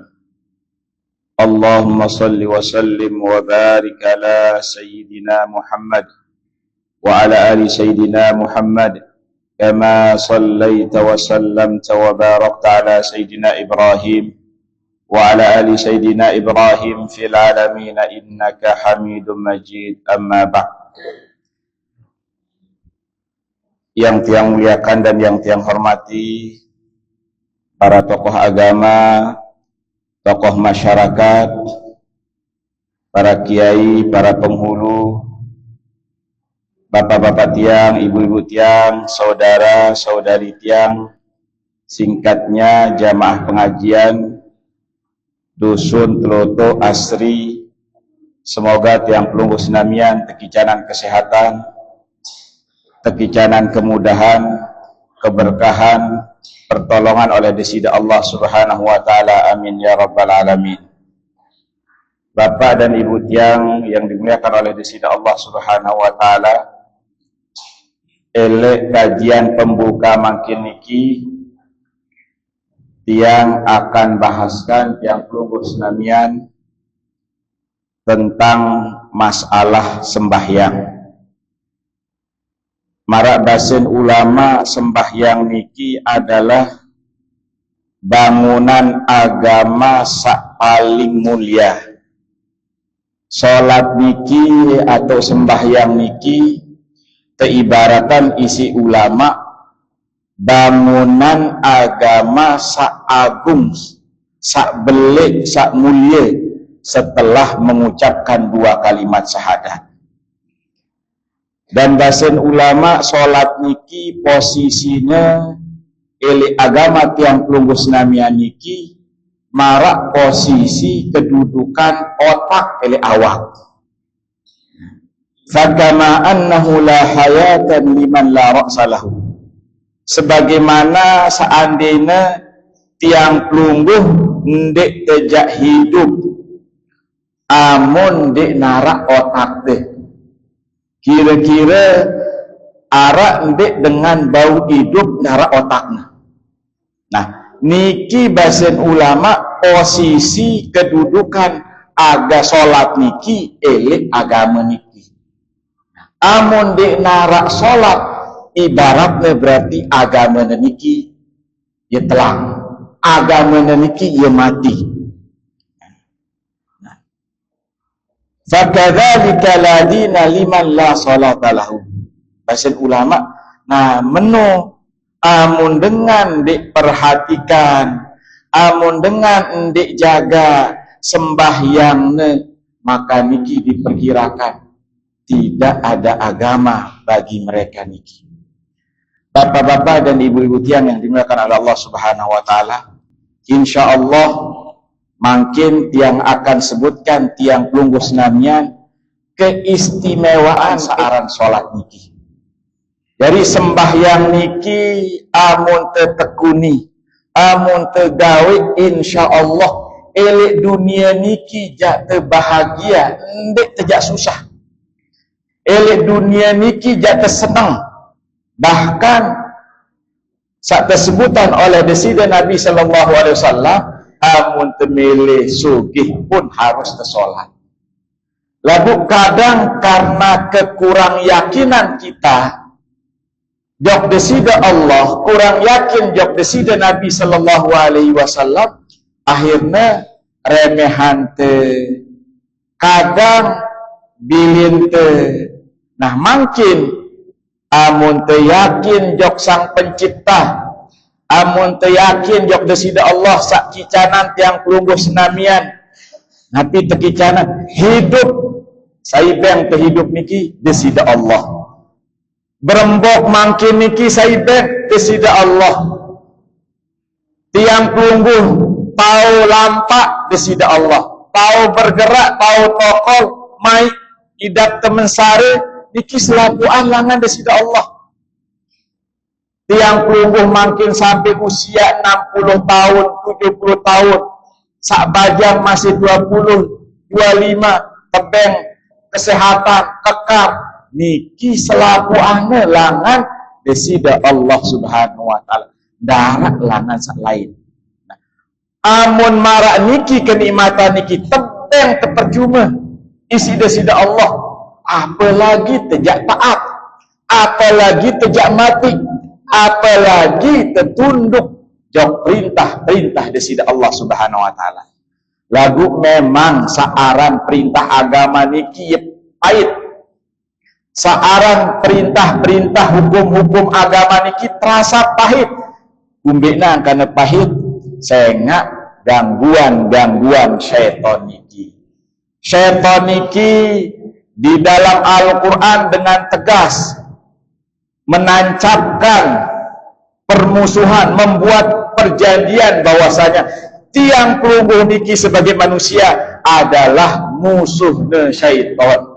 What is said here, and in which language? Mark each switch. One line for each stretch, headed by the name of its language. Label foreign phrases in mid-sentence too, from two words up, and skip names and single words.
Arabic: اللهم صل وسلم وبارك على سيدنا محمد وعلى آل سيدنا محمد كما صليت وسلمت وباركت على سيدنا إبراهيم وعلى آل سيدنا إبراهيم في العالمين إنك حميد مجيد. أما بعد.
Indonesian: Yang tiang muliakan dan yang tiang hormati para tokoh agama, tokoh masyarakat, para kiai, para penghulu, bapak-bapak tiang, ibu-ibu tiang, saudara-saudari tiang, singkatnya jamaah pengajian Dusun Teloto Asri.
Sasak: Semoga tiang pelunggu senamian tekicanan kesehatan, tekicanan kemudahan, keberkahan, pertolongan oleh desida Allah
Arabic: سبحانه وتعالى. آمين يا رب العالمين.
Indonesian: Bapak dan Ibu tiang yang dimuliakan oleh
Sasak: desida Allah
Arabic: سبحانه وتعالى,
Sasak: elek kajian pembuka makin niki tiang akan bahaskan tiang pelunggu senamian tentang masalah sembahyang. Marak basin ulama sembahyang niki adalah bangunan agama sak paling mulia. Salat niki atau sembahyang niki teibaratan isi ulama bangunan agama sak agung, sak belik, sak mulia setelah mengucapkan dua kalimat syahadat. Dan basen ulama solat niki posisinya eli agama tiang pelunggu senamian niki marak posisi kedudukan otak eli awak.
Arabic: فكما أنه لا حياة لمن لا رأس له.
Sasak: Sebagaimana seandainya tiang pelunggu ndek tejak hidup amun ndek narak otak deh. Kira-kira arak ndek dengan bau hidup nara otaknya. Nah, niki basen ulama posisi kedudukan aga solat niki elek agama niki. Amun dek nara solat ibaratnya berarti agama niki ya telang, agama niki ya mati.
Arabic: فكذلك لا دين لمن لا صلاة له.
Sasak: Bahasan ulama, nah menu amun dengan dik perhatikan, amun dengan dik jaga sembahyangnya, maka niki
Indonesian: diperkirakan tidak ada agama bagi mereka
Sasak: niki.
Indonesian: Bapak-bapak dan ibu-ibu tiang yang dimuliakan oleh Allah
Arabic: سبحانه وتعالى,
Indonesian: insyaallah makin tiang akan sebutkan
Sasak: tiang pelunggu senamian keistimewaan saaran sholat niki. Dari sembahyang niki amun tetekuni, amun tegawe insyaallah elek dunia niki jak bahagia, ndek tejak susah. Elek dunia niki jak senang. Bahkan saat tersebutkan oleh desida Nabi
Arabic: صلى الله عليه وسلم,
Sasak: amun temele sugih pun harus tersolat. Lalu kadang karena kekurang yakinan kita jok desida Allah, kurang yakin jok desida Nabi
Arabic: صلى الله عليه وسلم,
Sasak: akhirnya remehan te, kadang bilin te. Nah makin amun te yakin jok sang pencipta, amun teyakin jok desida Allah sak kicanan tiang pelunggu senamian, tapi tekicanan hidup saibeng tehidup niki desida Allah. Berembok mangkin niki saibeng desida Allah. tiang pelungguh tahu lampak desida Allah, tahu bergerak, tahu tokol mai idak temen sare niki selaku alangan desida Allah. Tiang pelungguh makin sampai usia 60 tahun, 70 tahun, sak bajang masih 20, 25, tebeng kesehatan kekar, niki selaku langan desida Allah
Arabic: سبحانه وتعالى.
Sasak: Darat langan sak lain. Nah, amun marak niki kenikmatan niki tebeng terpercuma isi desida Allah, apalagi tejak taat, apalagi tejak mati, apalagi tertunduk jauh perintah-perintah desida Allah
Arabic: سبحانه وتعالى.
Sasak: Lagu memang searan perintah agama niki pahit. Searan perintah-perintah hukum-hukum agama niki terasa pahit. Umbekna karena pahit sehingga gangguan-gangguan syaitan niki.
Indonesian: Syaitan niki di dalam Al-Qur'an dengan tegas menancapkan permusuhan, membuat perjanjian bahwasanya
Sasak: tiang pelungguh niki
Indonesian: sebagai manusia adalah musuhnya syaitan.